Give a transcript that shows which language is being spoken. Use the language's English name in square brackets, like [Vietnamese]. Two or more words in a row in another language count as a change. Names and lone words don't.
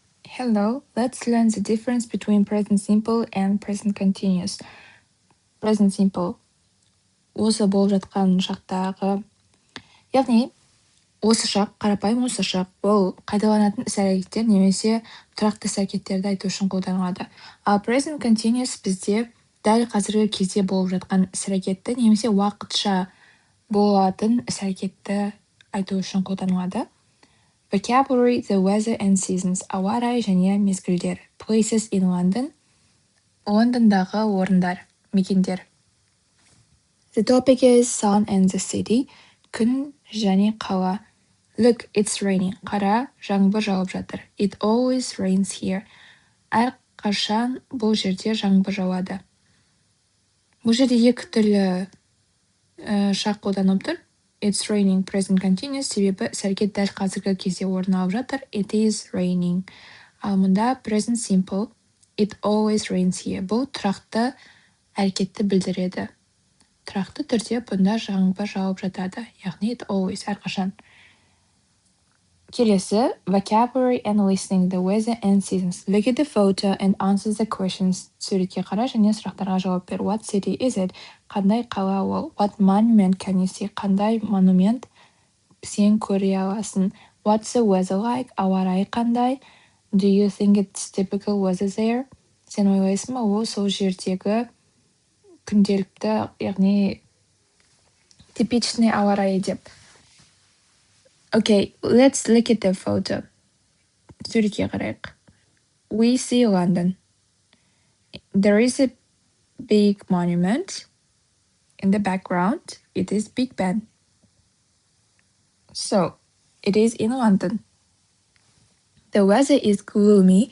[English] Hello, let's learn the difference between present simple and present continuous. Present simple [Kazakh] осы болып жатқан шақтағы, яғни осы шақ, қарапайым осы шақ, бұл қайталанатын іс-әрекеттер немесе тұрақты іс-әрекеттерді айту үшін қолданылады. Ал [English] present continuous [Kazakh] бізде дәл қазіргі кезде болып жатқан іс-әрекетті немесе уақытша болатын іс-әрекетті айту үшін қолданылады. [English] Vocabulary, the weather and seasons, [Kazakh] ауа райы және мезгілдер. [English] Places in London, [Kazakh] Лондондағы орындар, мекендер. [English] The topic is sun and the city, [Kazakh] күн және қала. [English] Look, it's raining. [Kazakh] Қара, жаңбыр жауып жатыр. [English] It always rains here. [Kazakh] Әрқашан бұл жерде жаңбыр жауады. Бұл жерде екі түрлі шақ қолданылып тұр. [English] It's raining present continuous [Kazakh] себебі іс-әрекет дәл қазіргі кезде орын алып жатыр. [English] It is raining. [Kazakh] Ал мұнда [English] present simple. It always rains here. [Kazakh] Бұл тұрақты әрекетті білдіреді. Тұрақты түрде бұнда жаңбыр жауып жатады. [English] Яғни it always, [Kazakh] әрқашан. Келесі, [English] vocabulary and listening, the weather and seasons. Look at the photo and answer the questions. [Kazakh] Суретке қара және сұрақтарға жауап бер. [English] What city is it? [Kazakh] Қандай қала ол? [English] What monument can you see? [Kazakh] Қандай монумент сен көре аласың? [English] What's the weather like? [Kazakh] Ауа райы қандай? [English] Do you think it's typical weather there? [Kazakh] Сен ойлайсың ба, ол сол жердегі күнделікті, яғни типичный ауа райы деп. [English] Okay, let's look at the photo. [Kazakh] Суретке қарайық. [English] We see London. There is a big monument. In the background, it is Big Ben. So, it is in London. The weather is gloomy.